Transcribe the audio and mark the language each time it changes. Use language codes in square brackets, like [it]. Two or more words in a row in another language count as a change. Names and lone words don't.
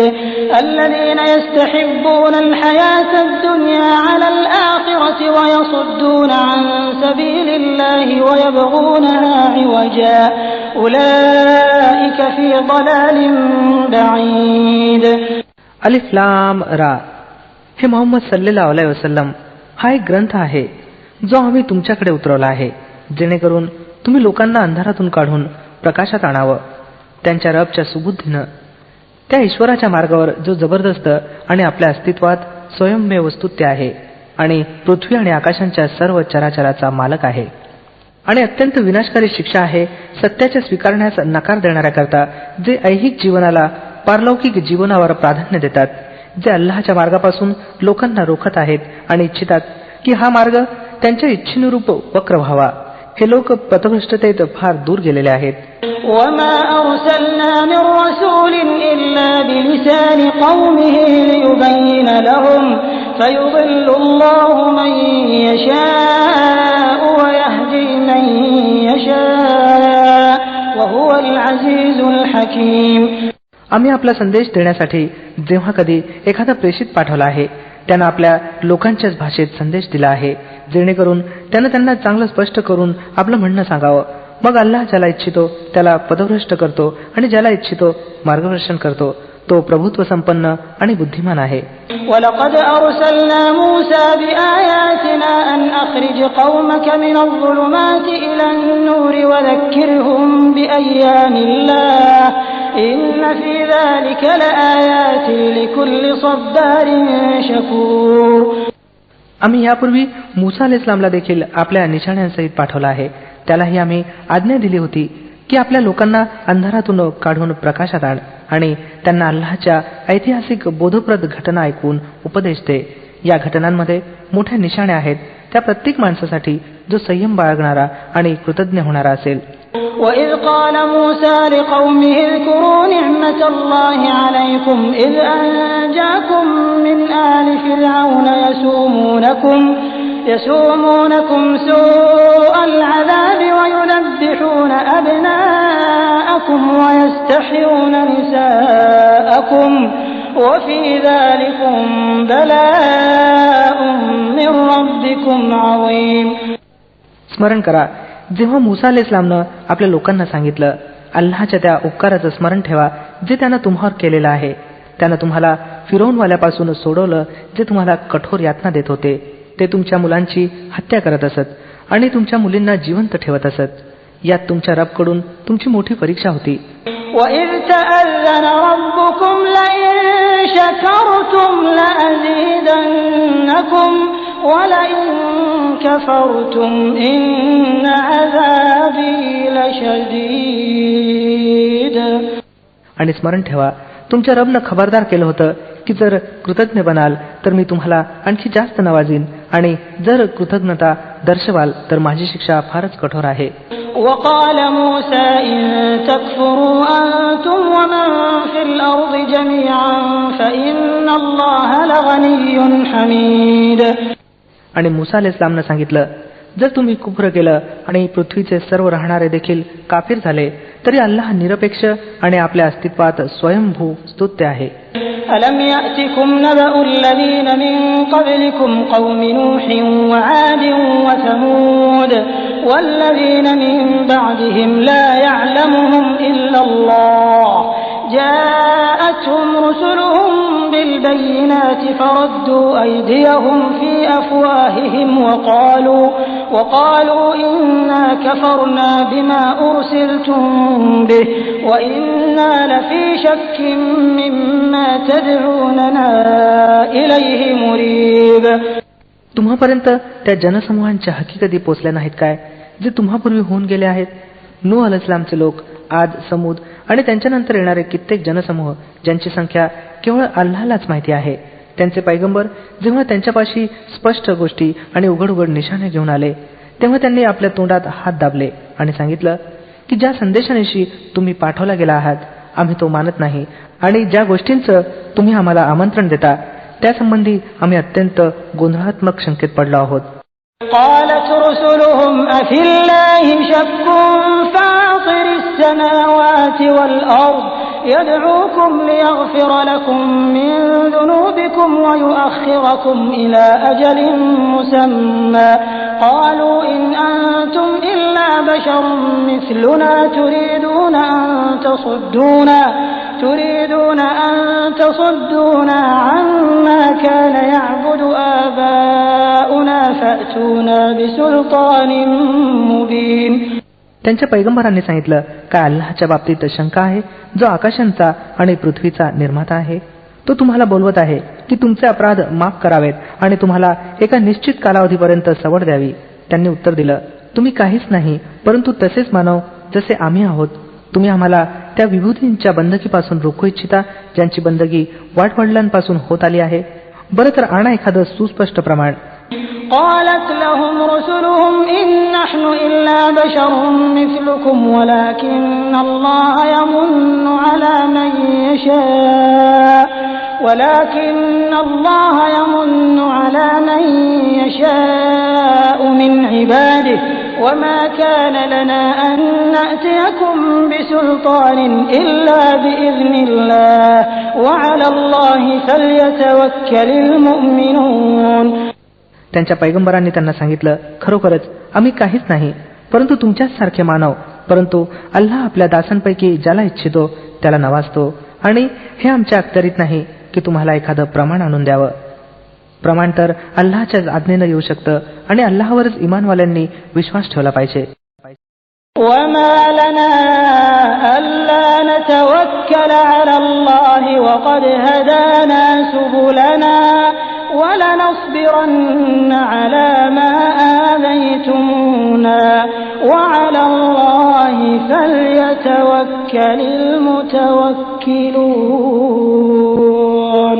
[ar] الذين يستحبون الحياة الدنيا على الآخرة ويصدون عن سبيل الله ويبغونها عوجا أولئك في ضلال بعيد. ألف لام را. [mr] हे मोहम्मद [ar] صلى الله عليه وسلم, [mr] हा एक ग्रंथ आहे जो आम्ही तुमच्याकडे उतरवला आहे जेणेकरून तुम्ही लोकांना अंधारातून काढून प्रकाशात आणावं त्यांच्या रबच्या सुबुद्धीनं, त्या ईश्वराच्या मार्गावर जो जबरदस्त आणि आपल्या अस्तित्वात स्वयंमेव वस्तुत्य आहे आणि पृथ्वी आणि आकाशांच्या सर्व चराचराचा मालक आहे. आणि अत्यंत विनाशकारी शिक्षा आहे सत्याच्या स्वीकारण्यास नकार देणाऱ्याकरता जे ऐहिक जीवनाला पारलौकिक जीवनावर प्राधान्य देतात, जे अल्लाहच्या मार्गापासून लोकांना रोखत आहेत आणि इच्छितात की हा मार्ग त्यांच्या इच्छेनुरूप वक्र व्हावा. हे लोक पथभ्रष्टतेत फार दूर गेलेले आहेत. [ar] وَمَا أَرْسَلْنَا مِن رَّسُولٍ إِلَّا بِلِسَانِ قَوْمِهِ لِيُبَيِّنَ لَهُمْ فَيُضِلُّ اللَّهُ مَن يَشَاءُ وَيَهْدِي مَن يَشَاءُ وَهُوَ الْعَزِيزُ الْحَكِيمُ. [mr] आम्ही आपला संदेश देण्यासाठी जेव्हा कधी एखादा प्रेषित पाठवला आहे त्यानं आपल्या लोकांच्याच भाषेत संदेश दिला आहे जेणेकरून त्यानं त्यांना चांगलं स्पष्ट करून आपलं म्हणणं सांगावं. मग अल्लाह ज्याला इच्छितो त्याला पदभ्रष्ट करतो आणि ज्याला इच्छितो मार्गदर्शन करतो. तो प्रभुत्व संपन्न आणि बुद्धिमान आहे. [ar] وَلَقَدْ أَرْسَلْنَا مُوسَى بِآيَاتِنَا أَنْ أَخْرِجْ قَوْمَكَ مِنَ الظُّلُمَاتِ إِلَى النُّورِ وَذَكِّرْهُم بِأَيَّامِ اللَّهِ إِنَّ فِي ذَلِكَ لَآيَاتٍ لِكُلِّ صَبَّارٍ شَكُورٍ. [mr] आम्ही यापूर्वी मूसा अलैहिस्सलामला देखील आपल्या निशाण्यांसहित पाठवला आहे. त्यालाही आम्ही आज्ञा दिली होती की आपल्या लोकांना अंधारातून काढून प्रकाशात आण आणि त्यांना अल्लाहच्या ऐतिहासिक बोधप्रद घटना ऐकवून उपदेश दे. या घटनांमध्ये मोठ्या निशाण्या आहेत त्या प्रत्येक माणसासाठी जो संयम बाळगणारा आणि कृतज्ञ होणारा असेल. [ar] وَإِذْ قَالَ مُوسَى لِقَوْمِهِ اذْكُرُوا نِعْمَةَ اللَّهِ عَلَيْكُمْ إِذْ أَنْجَاكُمْ مِنْ آلِ فِرْعَوْنَ يسومونكم سوء العذاب ويذبحون أبناءكم ويستحيون نساءكم وفي ذلكم بلاء من ربكم عظيم. [mr] स्मरण करा, जेव्हा मूसा अलैहिस्सलामनं आपल्या लोकांना सांगितलं, अल्लाहच्या त्या उपकाराचं स्मरण ठेवा जे त्यानं तुम्हावर केलेलं आहे. त्यानं तुम्हाला फिरौनवाल्यापासून सोडवलं जे तुम्हाला कठोर यातना देत होते. ते तुमच्या मुलांची हत्या करत असत आणि तुमच्या मुलींना जिवंत ठेवत असत. यात तुमच्या रबकडून तुमची मोठी परीक्षा होती. [ar] وَإِذْ تَأَذَّنَ رَبُّكُمْ لَئِن شَكَرْتُمْ لَأَزِيدَنَّكُمْ وَلَئِن كَفَرْتُمْ إِنَّ عَذَابِي لَشَدِيدٌ. [mr] आणि स्मरण ठेवा, तुमच्या रबनं खबरदार केलं होतं की जर कृतज्ञ बनाल तर मी तुम्हाला आणखी जास्त नवाजीन आणि जर कृतज्ञता दर्शवाल तर माझी शिक्षा फारच कठोर आहे. [ar] وقال موسى إن تكفروا أنتم ومن في الأرض جميعا فإن الله لغني حميد. [mr] आणि मूसा अलैहिस्सलामनं सांगितलं, जर तुम्ही कुफ्र केलं आणि पृथ्वीचे सर्व राहणारे देखील काफिर झाले तरी अल्लाह निरपेक्ष आणि आपल्या अस्तित्वात स्वयंभू स्तुत्य आहे. [ar] ألم يأتكم نبأ الذين من قبلكم قوم نوح وعاد وثمود والذين من بعدهم لا يعلمهم إلا الله جاءتهم رسلهم بالبينات فردوا أيديهم في أفواههم وقالوا إنا كفرنا بما أرسلتم به وإنا لفي شك مما تدعوننا إليه مريب. [mr] तुम्हापर्यंत त्या जनसमूहांच्या हकीकती पोचल्या नाहीत काय जे तुम्हापूर्वी होऊन गेले आहेत? नूह अलैहिस्सलामचे लोक, आद, समूद आणि त्यांच्यानंतर येणारे कित्येक जनसमूह ज्यांची संख्या केवळ अल्लाहलाच माहिती आहे. त्यांचे पैगंबर जेव्हा त्यांच्यापाशी स्पष्ट गोष्टी आणि उघड उघड निशाणे घेऊन आले तेव्हा त्यांनी आपल्या तोंडात हात दाबले आणि सांगितलं की ज्या संदेशानेशी तुम्ही पाठवला गेला आहात आम्ही तो मानत नाही आणि ज्या गोष्टींचं तुम्ही आम्हाला आमंत्रण देता त्यासंबंधी आम्ही अत्यंत गोंधळात्मक शंकेत पडलो आहोत. [ar] قالت رسلهم أفي الله شك فاطر السماوات والأرض يدعوكم ليغفر لكم من ذنوبكم ويؤخركم إلى أجل مسمى قالوا إن أنتم إلا بشر مثلنا تريدون أن تصدونا عما كان يعبد آباؤنا فأتونا بسلطان مبين. [mr] त्यांच्या पैगंबरांनी सांगितलं, काय अल्लाहच्या बाबतीत शंका आहे जो आकाशांचा आणि पृथ्वीचा निर्माता आहे? तो तुम्हाला बोलवत आहे की तुमचे अपराध माफ करावेत आणि तुम्हाला एका निश्चित कालावधीपर्यंत सवड द्यावी. त्यांनी उत्तर दिलं, तुम्ही काहीच नाही परंतु तसेच मानव जसे आम्ही आहोत. तुम्ही आम्हाला त्या विभूतींच्या बंदकीपासून रोखू इच्छिता ज्यांची बंदगी वाटवडिलांपासून होत आली आहे. बरं तर आणा एखादं सुस्पष्ट प्रमाण. [ar] قالت لهم رسلهم إن نحن إلا بشر مثلكم ولكن الله يمن على من يشاء من عباده وما كان لنا أن نأتيكم بسلطان إلا بإذن الله وعلى الله فليتوكل المؤمنون. [mr] त्यांच्या पैगंबरांनी त्यांना सांगितलं, खरोखरच आम्ही काहीच नाही परंतु तुमच्याच सारखे मानव, परंतु अल्लाह आपल्या दासांपैकी ज्याला इच्छितो त्याला नवाजतो आणि हे आमच्या अखत्यारीत नाही की तुम्हाला एखादं प्रमाण आणून द्यावं. प्रमाण तर अल्लाहच्याच आज्ञेनं येऊ शकतं आणि अल्लाहवरच इमानवाल्यांनी विश्वास ठेवला पाहिजे. [ar] وما لنا ألا نتوكل على الله وقد هدانا سبلنا ولنصبرن على ما آذيتمونا وعلى الله فليتوكل المتوكلون.